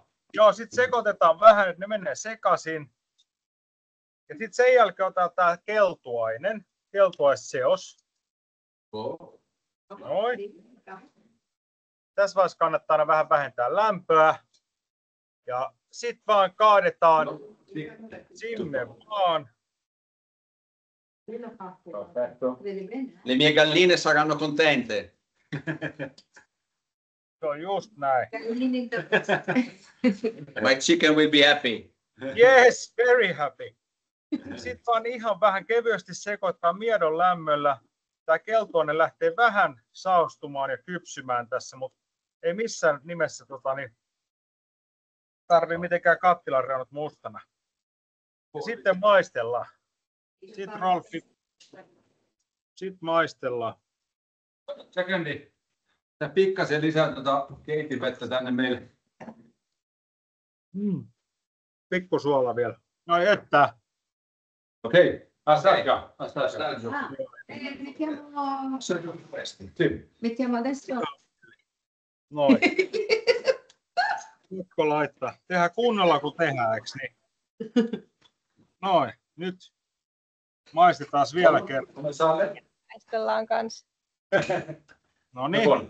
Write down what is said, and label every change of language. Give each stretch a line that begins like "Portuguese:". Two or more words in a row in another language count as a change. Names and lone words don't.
Finnish: Joo, sitten sekoitetaan vähän, että ne menee sekaisin. Ja sitten sen jälkeen otetaan tämä keltuaisseos. Noin. Tässä vaiheessa kannattaa aina vähän vähentää lämpöä. Ja sitten vaan kaadetaan sinne vaan.
Italian: Le mie galline saranno contente.
Finnish: Se on just näin.
English: My chicken will be happy. Yes, very happy.
Finnish: Sitten vaan ihan vähän kevyesti sekoittaa miedon lämmöllä. Tämä keltuaine lähtee vähän saostumaan ja kypsymään tässä, mutta ei missään nimessä tarvitse mitenkään kattilan reunat mustana. Ja sitten maistellaan. Sitten Rolfi. Sitten maistellaan. Sekondi. Sä pikkasen lisää keitinvettä tänne meille. Pikkusuola vielä. No että. Okei.
Italian: Assaggio. Mettiamo adesso.
Finnish: Noin. Pakko laittaa. Tehdään kunnolla kun tehdään, eikö niin? Noin. Nyt maistetaan vielä kerran. Maistellaan kanssa. No niin.